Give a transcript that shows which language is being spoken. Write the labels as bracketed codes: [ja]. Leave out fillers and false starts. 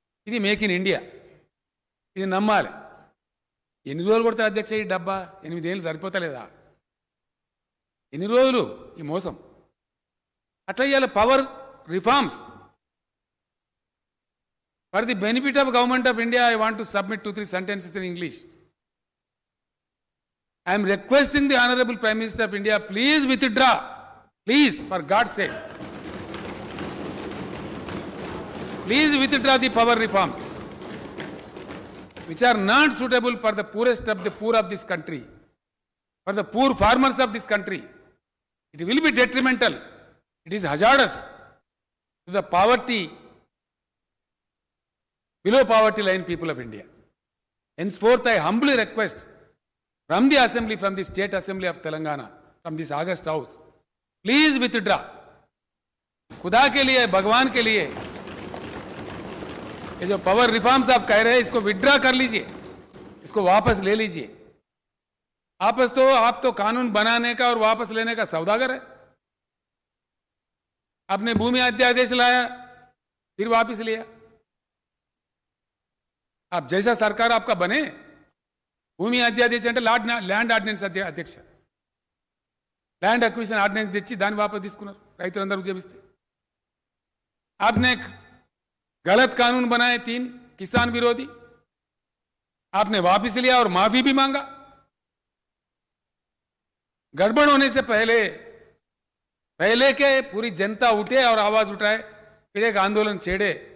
[te] ఇది make in India, ఇది నమ్మాలి. ఎన్ని రోజులు కొడతారు అధ్యక్ష ఈ డబ్బా? 8 ఏళ్ళు సరిపోతలేదా? ఎన్ని రోజులు ఈ మోసం? [en] అట్లా ఇవాళ power reforms for the benefit of government of India I want to submit 2-3 sentences in English. I am requesting the Honorable Prime Minister of India, please withdraw. Please, for God's sake. Please withdraw the power reforms, which are not suitable for the poorest of the poor of this country, for the poor farmers of this country. It will be detrimental. It is hazardous to the poverty, below poverty line people of India. Henceforth, I humbly request from the assembly, from the state assembly of Telangana, from this August house, please withdraw. [hi] खुदा के लिए, भगवान के लिए, ये जो power reforms आप कह रहे हैं इसको विड्रॉ कर लीजिए, इसको वापस ले लीजिए. आप तो कानून बनाने का और वापस लेने का सौदागर है. आपने भूमि अध्यादेश लाया, फिर वापस लिया. आप जैसा सरकार आपका बने, [te] భూమి అధ్యాదేశం అంటే ల్యాండ్ ఆర్డినెన్స్ అధ్యక్ష, ల్యాండ్ అక్విజిషన్ ఆర్డినెన్స్ తెచ్చి దాన్ని వాపసు తీసుకున్నారు రైతులందరూ ఉద్యమిస్తే. [hi] आपने गलत कानून बनाए 3 किसान विरोधी, आपने वापस लिया और माफी भी मांगा. गड़बड़ होने से पहले के पूरी जनता उठे और आवाज उठाए, फिर एक आंदोलन छेड़े.